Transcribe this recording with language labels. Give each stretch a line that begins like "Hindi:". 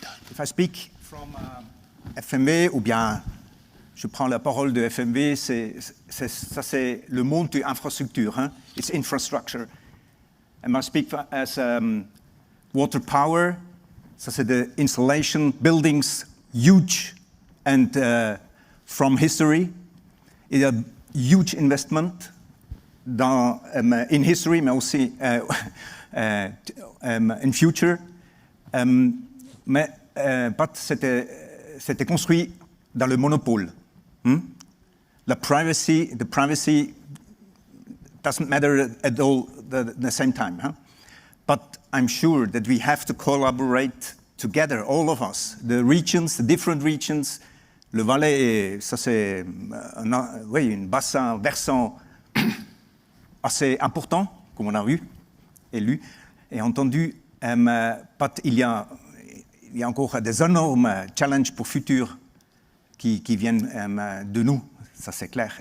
English: If I speak from FMV,
French: ou bien je prends la parole de FMV, ça c'est le monde de infrastructure.
English: Hein? It's infrastructure. And I speak as water power.
French: Ça c'est
English: the installation, buildings, huge, and from history. It's a huge investment in history,
French: mais aussi
English: in future.
French: Mais c'était construit dans le monopole.
English: The privacy doesn't matter at all at the same time. Huh? But I'm sure that we have to collaborate together, all of us, the regions, the different regions.
French: Le Valais, ça c'est un bassin versant assez important, comme on a vu et lu et entendu. But il y a encore des énormes challenges pour le futur qui viennent de nous, ça c'est clair.